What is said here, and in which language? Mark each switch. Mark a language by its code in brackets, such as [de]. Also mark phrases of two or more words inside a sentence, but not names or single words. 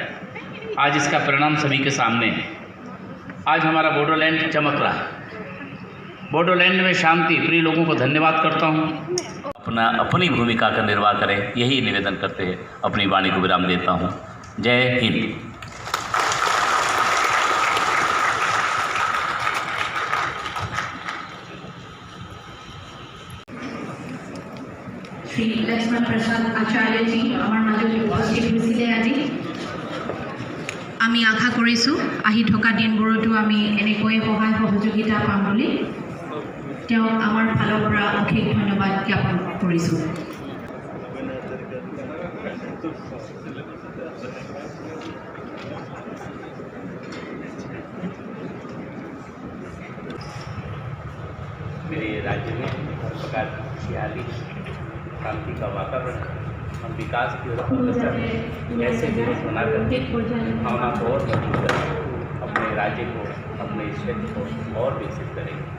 [hi] आज इसका परिणाम सभी के सामने है। आज हमारा बोडोलैंड चमक रहा है। बोडोलैंड में शांति प्रिय लोगों को धन्यवाद करता हूँ। अपनी भूमिका का निर्वाह करें, यही निवेदन करते हुए अपनी वाणी को विराम देता हूँ। जय हिंद। [as] শ্রী লক্ষ্মণ প্রসাদ আচার্যজী আমাৰ মাজত উপস্থিত হৈছিলে আজি। আমি আশা কৰিছোঁ আহি থকা দিনবোৰতো আমি এনেকৈ সহায় সহযোগিতা পাম বুলি। তেওঁক আমাৰ ফালৰ পৰা অশেষ ধন্যবাদ জ্ঞাপন কৰিছোঁ। [hi] मेरे राज्य में हर प्रकार की खुशहाली, शांति का वातावरण, हम विकास की ओर अग्रसर ऐसे दिवस बनाकर भावना को और मजबूत करें, अपने राज्य को, अपने क्षेत्र को और विकसित करें।